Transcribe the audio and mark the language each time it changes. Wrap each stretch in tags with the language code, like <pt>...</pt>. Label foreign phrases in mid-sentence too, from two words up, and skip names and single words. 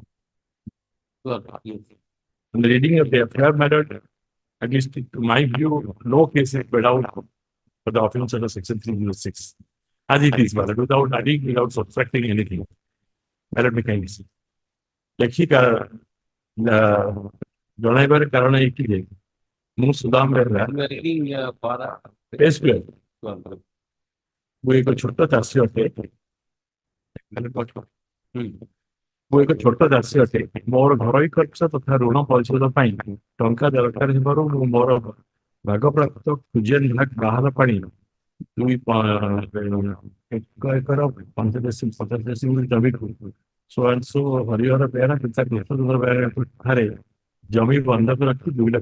<en>In the reading of the FIR matter, at least to my view, no case is put out for the offence under section 306. As it is, but without adding, without subtracting anything. Ballot mechanism.</en> <or>Lexica ଜଣାଇବାର କାରଣ ଏଇଠି ଯେ ମୁଁ ସୁଦାମ ବେହେରା ପେଜ 12 ମୁଁ ଏକ ଛୋଟ ଚାଷୀ ଅଟେ ମୁଁ ଏକ ଛୋଟ ଚାଷୀ ଅଟେ ମୋର ଘରୋଇ ଖର୍ଚ୍ଚ ତଥା ଋଣ ପରିଶୋଧ ପାଇଁ ଟଙ୍କା ଦରକାର ହେବାରୁ ମୁଁ ମୋର ଭାଗପ୍ରାପ୍ତ ଖୁଜିଆନ ବିଭାଗ ବାହାର ପାଣି 2 ଏକର 50 ଜମିକୁ so ହରିହର ବେହେରା ପିତା କୃଷ୍ଣଚନ୍ଦ୍ର ବେହେରା ଠାରେ ଜମି ବନ୍ଧକ ରଖି 2 ଲକ୍ଷ</or>